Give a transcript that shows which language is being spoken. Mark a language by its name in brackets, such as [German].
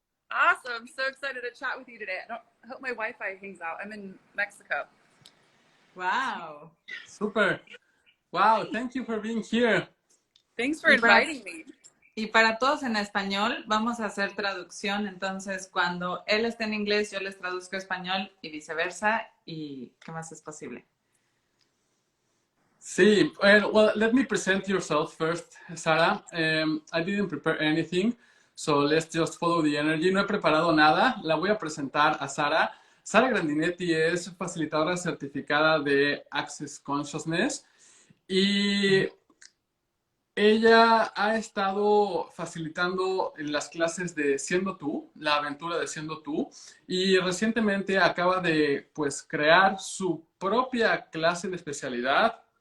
[English] Awesome, so excited to chat with you today. I hope my Wi-Fi hangs out. I'm in Mexico. Wow. Super! Wow, thank you for being here. Thanks for [Spanish] Y para, [English] inviting me. [Spanish] y para todos en español, vamos a hacer traducción. Entonces, cuando él esté en inglés, yo les traduzco a español y viceversa. ¿Y qué más es posible? [English] Sí, well, let me present yourself first, Sara. I didn't prepare anything, so let's just follow the energy. [Spanish] No he preparado nada, la voy a presentar a Sara. Sara Grandinetti es facilitadora certificada de Access Consciousness y ella ha estado facilitando en las clases de Siendo tú, la aventura de Siendo tú, y recientemente acaba de pues crear su propia clase de especialidad